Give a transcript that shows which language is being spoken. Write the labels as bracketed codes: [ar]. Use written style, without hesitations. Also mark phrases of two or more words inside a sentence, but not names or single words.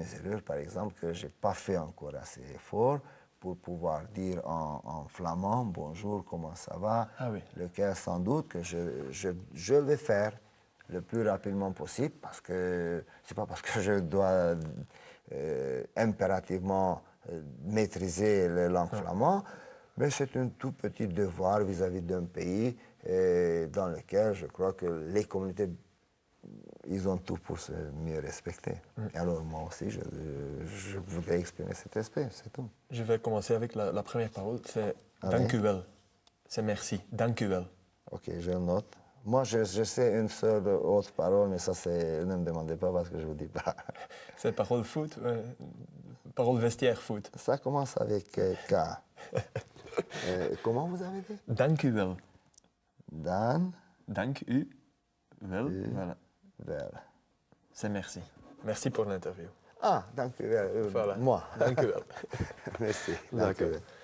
[fr] erreurs, par exemple, que je n'ai pas fait encore assez fort pour pouvoir dire en flamand, bonjour, comment ça va, lequel sans doute que je vais faire le plus rapidement possible, parce que c'est pas parce que je dois impérativement maîtriser la langue flamande, mais c'est un tout petit devoir vis-à-vis d'un pays dans lequel je crois que les communautés, ils ont tout pour se mieux respecter. Et alors moi aussi, je voudrais exprimer cet aspect, c'est tout. Je vais commencer avec la première parole, c'est [nl] dank u wel. [fr] C'est merci, [nl] dank u wel. [fr] Ok, je le note. Moi, je sais une seule autre parole, mais ça, ne me demandez pas parce que je ne vous dis pas. C'est parole foot, parole vestiaire foot. Ça commence avec K. Comment vous avez dit? [nl] Dank u wel. Dank u wel. Voilà. Wel. [fr] C'est merci. Merci pour l'interview. [nl] Ah, dank u wel. [fr] Voilà. Moi. [nl] Dank u wel. Merci. Dank u wel.